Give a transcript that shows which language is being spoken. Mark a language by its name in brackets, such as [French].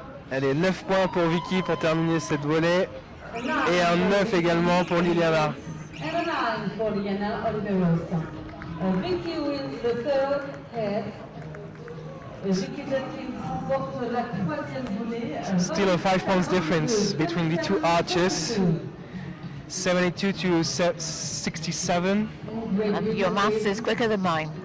[French] Allez, 9 points pour Vicky pour terminer cette volée. Et un 9 également pour Liliana. [English] And a 9 for Liliana Oliveros. Vicky wins the third head. [French] Vicky Jenkins remporte la troisième volée. [English] Still a 5 points difference between the two archers. 72 to 67. And your maths is quicker than mine.